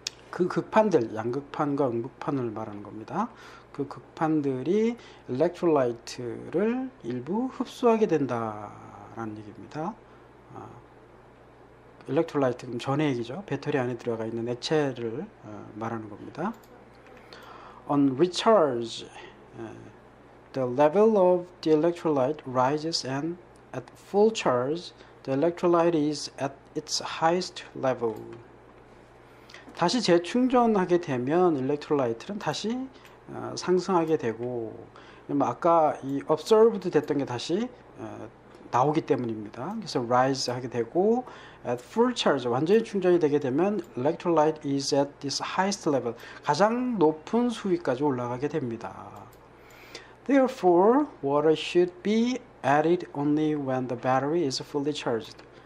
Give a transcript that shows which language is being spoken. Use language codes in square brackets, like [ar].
[ko] 그 극판들, 양극판과 음극판을 말하는 겁니다. 그 극판들이 electrolyte를 일부 흡수하게 된다라는 얘기입니다. electrolyte, 전의 얘기죠. 배터리 안에 들어가 있는 액체를 말하는 겁니다. [en] On recharge, the level of the electrolyte rises and at full charge, the electrolyte is at its highest level. [ko] 다시 재충전하게 되면 일렉트로라이트는 다시 상승하게 되고, 아까 이 observed 됐던 게 다시 나오기 때문입니다. 그래서 rise 하게 되고, [en] at full charge, [ko] 완전히 충전이 되게 되면 [en] electrolyte is at its highest level, [ko] 가장 높은 수위까지 올라가게 됩니다. [en] Therefore, water should be added only when the battery is fully charged.